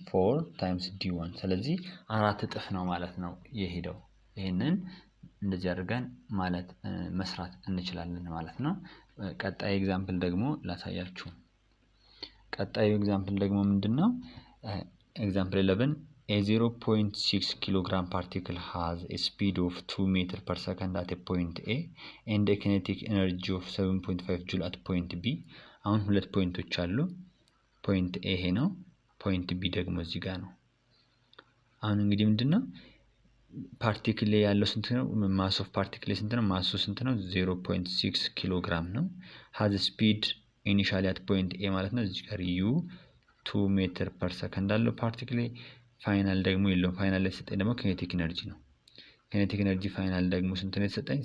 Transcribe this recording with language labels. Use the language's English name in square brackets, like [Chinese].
[Amharic] 4 ታይምስ d1። ስለዚህ 4 እጥፍ ነው ማለት ነው የሄደው። ይሄንን እንደዚህ አድርገን ማለት መስራት እንችላለን ማለት ነው። ቀጣይ ኤግዛምፕል ደግሞ ላሳያችሁ። ቀጣዩ ኤግዛምፕል ደግሞ ምንድነው? [English] ኤግዛምፕል 11 a 0.6 kilogram particle has a speed of 2 meter per second at a point A and a kinetic energy of 7.5 joule at point B. [Amharic] አሁን ሁለት ፖይንቶች አሉ። ፖይንት A ይሄ ነው፣ ፖይንት B ደግሞ እዚህ ጋር ነው። አሁን እንግዲህ ምንድነው ፓርቲክል ላይ ያለው ስንት ነው? ማስ ኦፍ ፓርቲክል ስንት ነው? ማሱ ስንት ነው? 0.6 ኪሎግራም ነው። [English] has speed initially at point A [Amharic] ማለት ነው። እዚህ ጋር u 2 ሜትር ፐር ሰከንድ አለው ፓርቲክል። ፋይናል ደግሞ የለውም። ፋይናል ላይ የተሰጠኝ ደግሞ ኬኔቲክ ኢነርጂ ነው። ኬኔቲክ ኢነርጂ ፋይናል ደግሞ ስንት ነው የተሰጠኝ?